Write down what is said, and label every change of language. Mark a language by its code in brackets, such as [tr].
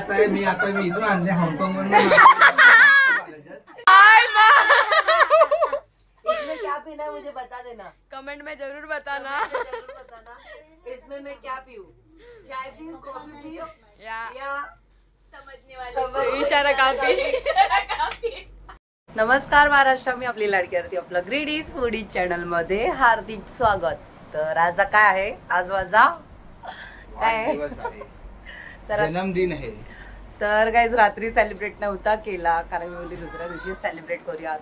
[mr] मी आता मी इथून आणले हाँगकाँग वरून. [hi] इसमें क्या पीना है मुझे बता देना. कमेंट में जरूर बताना. इसमें मैं क्या पीऊँ, चाय पीऊँ, कॉफी पीऊँ या समझने वाले इशारा काफी. [mr] नमस्कार महाराष्ट्र, मी आपली लाडकी आरती आपलं ग्रीडीज फूडीज चॅनल मध्ये हार्दिक स्वागत. तर आज काय आहे, आज माझा काय जन्मदिन आहे. तर काहीच रात्री सेलिब्रेट नव्हता केला कारण मी बोलली दुसऱ्या दिवशी सेलिब्रेट करूया.